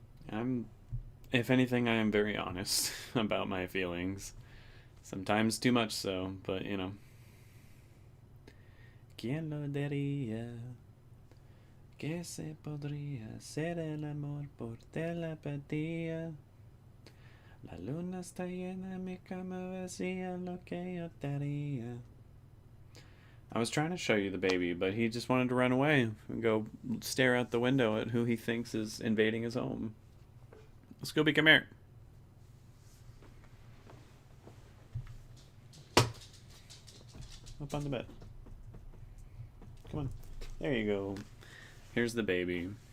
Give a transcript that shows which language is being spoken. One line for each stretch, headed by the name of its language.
English: I'm, if anything, I am very honest about my feelings. Sometimes too much so, but you know.
Spanish: ¿Quién lo diría? Que se podría ser el amor por telepatía. La luna está llena, mi cama vacía, lo que yo daría.
English: I was trying to show you the baby, but he just wanted to run away and go stare out the window at who he thinks is invading his home. Scooby, come here. Up on the bed. Come on. There you go. Here's the baby.